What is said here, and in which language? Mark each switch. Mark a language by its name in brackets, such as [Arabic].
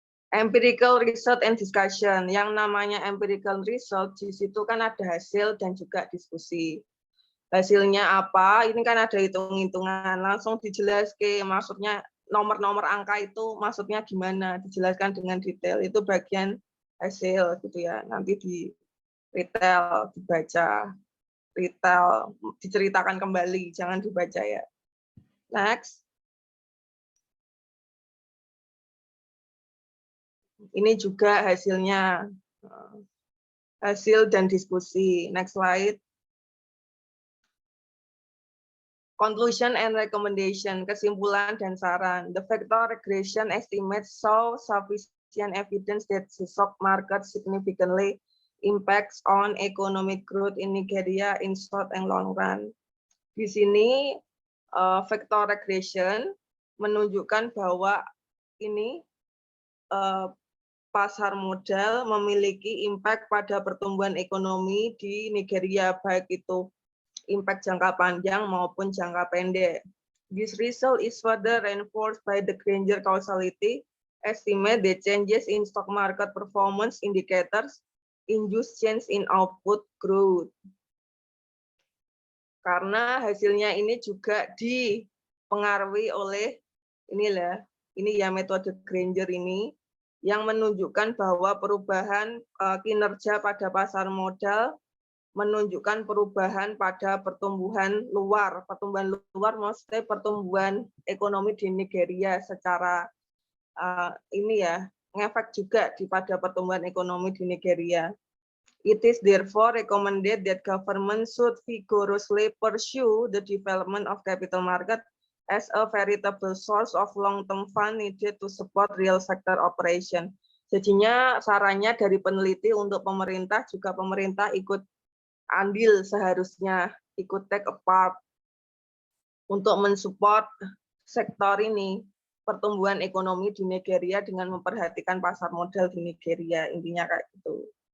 [English] Empirical research and discussion. [Indonesian] Yang namanya empirical research di situ kan ada hasil dan juga diskusi. Hasilnya apa? Ini kan ada hitung-hitungan, langsung dijelaskan maksudnya nomor-nomor angka itu maksudnya gimana, dijelaskan dengan detail. Itu bagian hasil gitu ya. Nanti di retail dibaca, retail diceritakan kembali, jangan dibaca ya. Next. Ini juga hasilnya, hasil dan diskusi. [English] Next slide. Conclusion and recommendation, [Indonesian] kesimpulan dan saran. [English] The factor regression estimates show sufficient evidence that the stock market significantly impacts on economic growth in Nigeria in short and long run. [Indonesian] Di sini factor regression menunjukkan bahwa ini pasar modal memiliki impact pada pertumbuhan ekonomi di Nigeria, baik itu impact jangka panjang maupun jangka pendek. [English] This result is further reinforced by the Granger causality estimate that changes in stock market performance indicators induce change in output growth. [Indonesian] Karena hasilnya ini juga dipengaruhi oleh ini ya metode Granger ini yang menunjukkan bahwa perubahan kinerja pada pasar modal menunjukkan perubahan pada pertumbuhan luar. Pertumbuhan luar maksudnya pertumbuhan ekonomi di Nigeria secara ini ya, ngefek juga pada pertumbuhan ekonomi di Nigeria. [English] It is therefore recommended that government should vigorously pursue the development of capital market as a veritable source of long-term fund needed to support real sector operation. [Indonesian] Jadinya sarannya dari peneliti untuk pemerintah juga pemerintah ikut andil, seharusnya ikut [English] take a part [Indonesian] untuk mensupport sektor ini, pertumbuhan ekonomi di Nigeria dengan memperhatikan pasar modal di Nigeria, intinya kayak gitu.